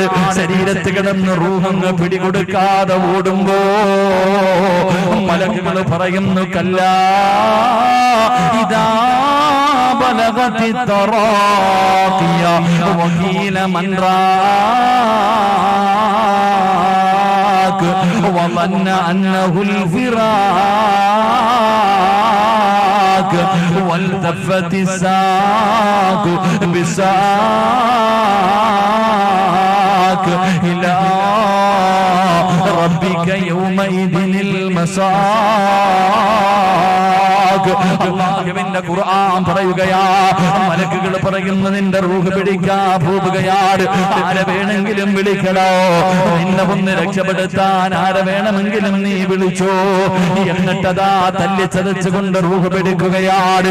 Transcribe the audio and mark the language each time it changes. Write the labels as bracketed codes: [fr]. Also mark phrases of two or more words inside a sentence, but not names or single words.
[ml] ശരീരത്ത് കിടന്ന് റൂഹങ്ങ് പിടികൊടുക്കാതെ ഓടുമ്പോ മലക്കുകൾ പറയുന്നു, [ar] كلا إذا بلغت التراقي وقيل من റാഖ വظن أنه الفراق والتفت الساق بساق إلى ربك يومئذ المساق. [ml] അല്ലാഹുവിന്റെ ഖുർആൻ പറയുകയാ, മലക്കുകൾ പറയുന്നു, നിന്റെ റൂഹ് പിടിക്കാൻ പോവുകയാണ്. ആരെ വേണമെങ്കിലും വിളിക്കണോ, നിന്നെ ഒന്ന് രക്ഷപ്പെടുത്താൻ ആരെ വേണമെങ്കിലും നീ വിളിച്ചോ. എന്നിട്ടതാ തല്ലി ചതച്ചുകൊണ്ട് റൂഹ് പിടിക്കുകയാണ്.